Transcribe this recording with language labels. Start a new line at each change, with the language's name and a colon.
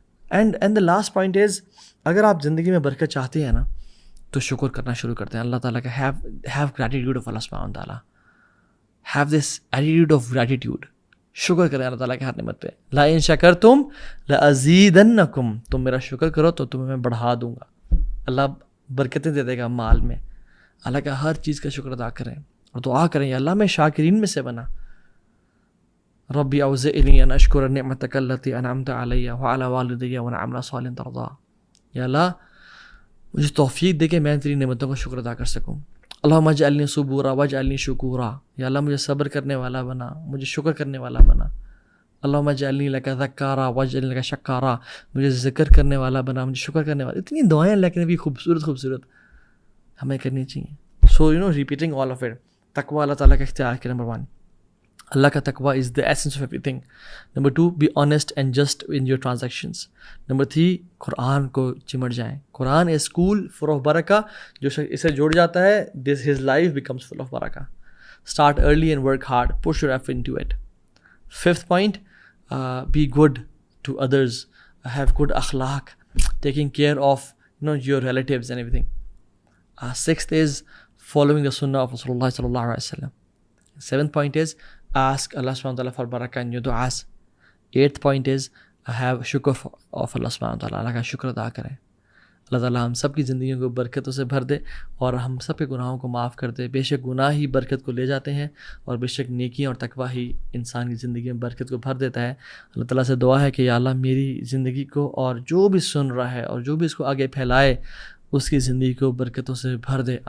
English: and the last point is,
Urdu: اگر آپ زندگی میں برکت چاہتے ہیں نا تو شکر کرنا شروع کرتے ہیں اللہ تعالیٰ کا.
English: Have gratitude of اللہ سبحانہ تعالیٰ, have this attitude of gratitude.
Urdu: شکر کریں اللہ تعالیٰ کے ہر نعمت پہ.
Arabic: لا ان شکرتم لازیدنکم,
Urdu: تم میرا شکر کرو تو تمہیں میں بڑھا دوں گا. اللہ برکتیں دے دے گا مال میں. اللہ کا ہر چیز کا شکر ادا کریں اور دعا کریں, یا اللہ میں شاکرین میں سے بنا.
Arabic: ربی اوزعنی ان اشکر نعمتک التی انعمت علی وعلی والدی وان اعمل صالحا ترضا.
Urdu: یا اللہ مجھے توفیق دے کہ میں تیری نعمتوں کا شکر ادا کر سکوں.
Arabic: اللہم اجعلنی صبورا واجعلنی شکورا,
Urdu: یا اللہ مجھے صبر کرنے والا بنا, مجھے شکر کرنے والا بنا.
Arabic: اللہم اجعلنی لک ذکارا واجعلنی لک شکارا,
Urdu: مجھے ذکر کرنے والا بنا, مجھے شکر کرنے والا. اتنی دعائیں اللہ کے نبی خوبصورت ہمیں کرنی چاہیے.
English: So repeating all of it.
Urdu: تقوی اللہ تعالیٰ کا اختیار کے نمبر 1,
English: اللہ کا تقوی is the essence of everything. Number 2, be honest and just in your transactions.
Urdu: Number 3, قرآن کو چمٹ جائیں.
English: قرآن is school full of برکہ,
Urdu: جو اسے جوڑ جاتا ہے
English: His life becomes full of برکہ. Start early and work hard, push your effort into it. 5th point, be good to others, have good akhlaq, taking care of your relatives and everything. 6th is following the sunnah of Rasulullah sallallahu alaihi wasallam. 7th point is ask Allah subhanahu wa ta'ala for barakah in your du'as. 8th point is have shukr of Allah subhanahu wa ta'ala,
Urdu: اللہ کا شکر ادا کریں. اللہ تعالیٰ ہم سب کی زندگیوں کو برکتوں سے بھر دے اور ہم سب کے گناہوں کو معاف کر دے. بے شک گناہ ہی برکت کو لے جاتے ہیں اور بے شک نیکیاں اور تقویٰ ہی انسان کی زندگی میں برکت کو بھر دیتا ہے. اللہ تعالیٰ سے دعا ہے کہ یا اللہ میری زندگی کو اور جو بھی سن رہا ہے اور جو بھی اس کو آگے پھیلائے اس کی زندگی کو برکتوں سے بھر دے.